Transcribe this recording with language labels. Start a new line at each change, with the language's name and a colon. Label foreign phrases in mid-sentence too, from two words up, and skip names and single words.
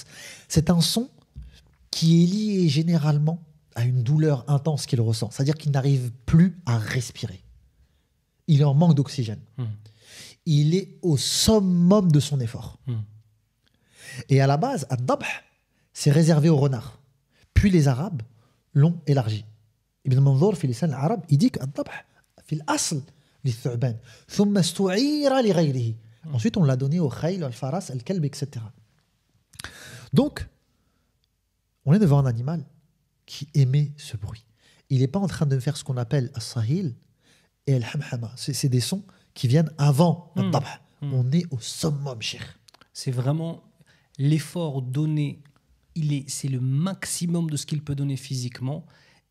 French: C'est un son qui est lié généralement à une douleur intense qu'il ressent. C'est-à-dire qu'il n'arrive plus à respirer. Il est en manque d'oxygène. Il est au summum de son effort. Et à la base, ad-dabh, c'est réservé aux renards. Puis les Arabes l'ont élargi.
Arabic: ابن منظور، في لسان العرب,
French: il dit
Arabic: qu' الضبح، في الأصل، للثعلب، ثم استعير لغيره.
French: Ensuite, on l'a donné au
Arabic: الخيل، الفرس، الكلب,
French: etc. Donc, on est devant un animal qui émet ce bruit. Il n'est pas en train de faire ce qu'on appelle as-sahil et al-hamhama. C'est des sons qui viennent avant ad-dabh. On est au summum, cheikh. C'est vraiment l'effort donné, c'est le maximum de ce qu'il peut donner physiquement.